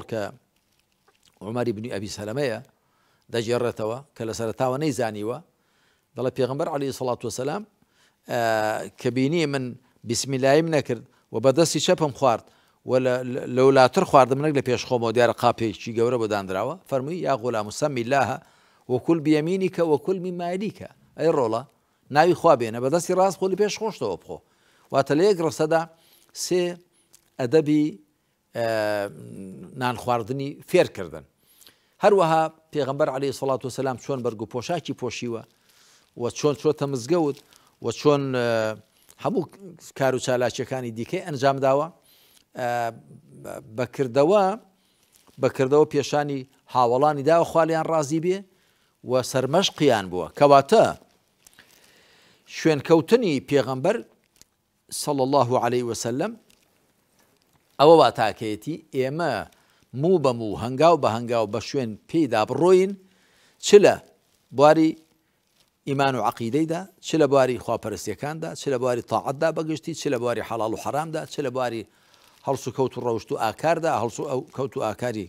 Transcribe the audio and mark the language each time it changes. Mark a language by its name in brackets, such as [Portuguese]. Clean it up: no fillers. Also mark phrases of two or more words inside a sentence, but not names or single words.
[Central Kurdish] کە عومەری بنی ئەبی سەلەمەیە دەجێڕێتەوە کە لە سەرەتاوە نەیزانیوە دەڵێ پێغەمبەر [Arabic] عەلەیهی سەڵات وسەلام [Central Kurdish] کە بینی من بیسمیلایم نەکرد و بەدەستی چەپم خوارد و لەولاتر خواردم نەک لە پێش خۆمەوە دیارە قاپێکی گەورە بۆ دانراوە فەرمووی [Arabic] یا غولام سەمی الله وكل بيمينك وكل مما يليك [Central Kurdish] أي ڕۆڵە ناوی خوا بێنە بەدەستی ڕاست خۆ لە پێش خۆشتەوە بخۆ واتە لە یەک ڕستەدا سێ ئەدەبی نان خواردنی فێرکردن هەروەها پێغەمبەر [Arabic] عەلەیهی سەڵات وسەلام [Central Kurdish] چۆن بەرگ و پۆشاکی پۆشیوە و چۆن چۆتە مزگەوت و چۆن هەموو کار و چالاکیەکانی دیکەی ئەنجام داوە بەکردەوە پێشانی هاوڵانی داوە خوالیان ڕازی بێ و سەرمەشقیان بووە کەواتە شوێنکەوتنی پێغەمبەر صلى [Arabic] الله عليه وسلم [Central Kurdish] ئەوە وا تاکەیەتی ئێمە موو بە موو هەنگاو بە هەنگاو بە شوێن پێیدا بڕۆین چ لە بواری ئیمان و عەقیدەیدا چ لە بواری خواپەرستیەکاندا چ لە بواری تاعەتدا بەگشتی چ لە بواری حەڵاڵ و حەرامدا چ لە بواری هەڵس و کەوت و ڕەوشت و ئاکاردا هەڵس و کەوت و ئاکاری